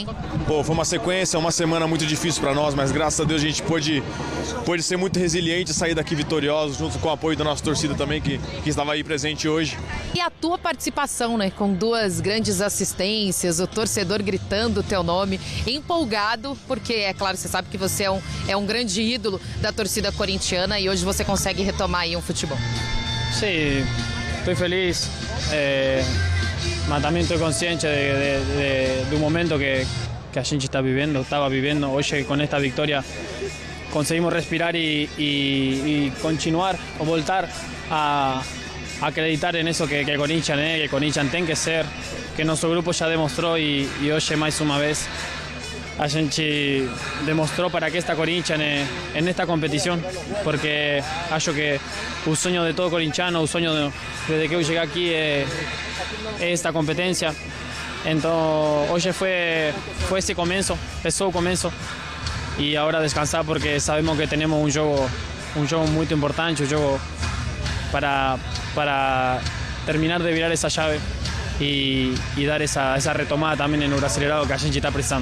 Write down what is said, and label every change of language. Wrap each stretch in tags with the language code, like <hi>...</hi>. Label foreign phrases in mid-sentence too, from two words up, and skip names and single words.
<pt>Pô, foi uma sequência, uma semana muito difícil para nós, mas graças a Deus a gente pôde ser muito resiliente e sair daqui vitorioso, junto com o apoio da nossa torcida também, que estava aí presente hoje. E a tua participação, né, com 2 grandes assistências, o torcedor gritando o teu nome, empolgado, porque é claro, você sabe que você é um grande ídolo da torcida corintiana e hoje você consegue retomar aí um futebol.</pt> <es>Sí, estoy feliz, mas también estoy consciente de un momento que</es> <pt>a gente</pt> <es>estaba viviendo. Hoy con esta victoria conseguimos respirar y continuar</es> <pt>o voltar a acreditar</pt> <es>en eso que Corinthians</es> <pt>tem que ser,</pt> <es>que nuestro grupo ya demostró y hoy más una vez</es> <pt>a gente demostrou</pt> <es>para que está Corinthians en esta competición,</es> <pt>porque acho que o sonho de todo corintiano, o sonho desde que eu cheguei aqui é esta competência. Então hoje foi esse começo, é só o começo, e agora descansar porque sabemos que temos um jogo muito importante, um jogo para terminar de virar essa chave e dar essa retomada também no Brasileirão que a gente está precisando.</pt>